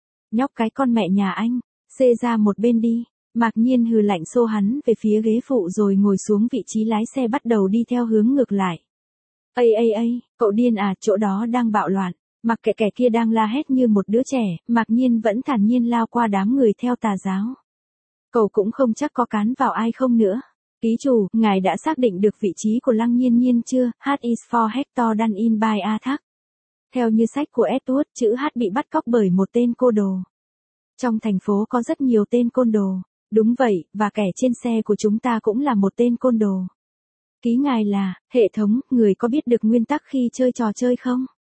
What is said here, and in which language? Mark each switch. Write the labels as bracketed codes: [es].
[vi] Nhóc cái con mẹ nhà anh, xê ra một bên đi. Mạc Nhiên hừ lạnh xô hắn về phía ghế phụ rồi ngồi xuống vị trí lái xe bắt đầu đi theo hướng ngược lại. Ây, cậu điên à, chỗ đó đang bạo loạn. Mặc kệ kẻ kia đang la hét như một đứa trẻ, Mạc Nhiên vẫn thản nhiên lao qua đám người theo tà giáo. Cậu cũng không chắc có cán vào ai không nữa. Ký chủ, ngài đã xác định được vị trí của Lăng Nhiên Nhiên chưa? [en] H is for Hector done in by Athak. [vi] Theo như sách của Edward, chữ H bị bắt cóc bởi một tên cô đồ. Trong thành phố có rất nhiều tên côn đồ. Đúng vậy, và kẻ trên xe của chúng ta cũng là một tên côn đồ. Ký ngài là, hệ thống, người có biết được nguyên tắc khi chơi trò chơi không?